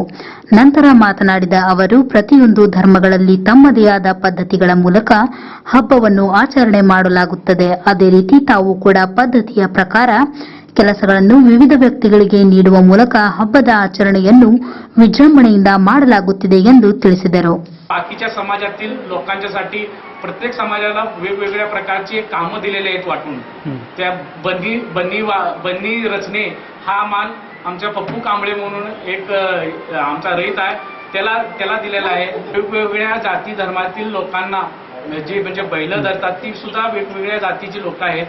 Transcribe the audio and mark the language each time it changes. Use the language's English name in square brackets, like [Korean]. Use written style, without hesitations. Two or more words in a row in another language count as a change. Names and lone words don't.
[Kannada] ನಂತರ ಮಾತನಾಡಿದ ಅವರು, ಪ್ರತಿಯೊಂದು ಧರ್ಮಗಳಲ್ಲಿ ತಮ್ಮದೇ ಆದ ಪದ್ಧತಿಗಳ ಮೂಲಕ ಹಬ್ಬವನ್ನು ಆಚರಣೆ ಮಾಡಲಾಗುತ್ತದೆ. ಅದೇ ರೀತಿ ತಾವು ಕೂಡ ಪದ್ಧತಿಯ ಪ್ರಕಾರ ಕೆಲಸಗಳನ್ನು विविध ವ್ಯಕ್ತಿಗಳಿಗೆ ನೀಡುವ ಮೂಲಕ ಹಬ್ಬದ ಆಚರಣೆಯನ್ನು ವಿಜೃಂಭಣೆಯಿಂದ ಮಾಡಲಾಗುತ್ತಿದೆ ಎಂದು ತಿಳಿಸಿದರು. [Marathi] बाकीच्या समाजातील लोकांच्यासाठी प्रत्येक समाजाला वेगवेगळ्या प्रकारची कामं दिलेली आहेत वाटून. त्या बन्नी रचने हा मान आमच्या पप्पू कांबळे म्हणून एक आमचा रहित आहे त्याला दिलेला आहे. वेगवेगळ्या जाती धर्मातील लोकांना जे म्हणजे बैल धरतात ती सुद्धा वेगवेगळ्या जातीची लोक आहेत.